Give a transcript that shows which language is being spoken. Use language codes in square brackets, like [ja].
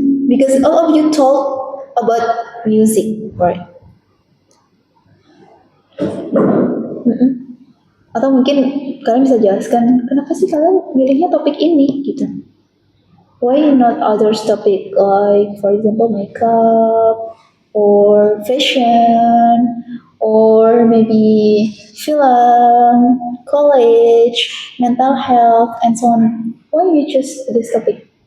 [en] Because all of you talk about music, right? [id] Atau mungkin kalian bisa jelaskan kenapa sih kalian milihnya topik ini gitu? [en] Why not others topic like for example makeup or fashion or maybe film, college, mental health and so on? Why you choose this topic?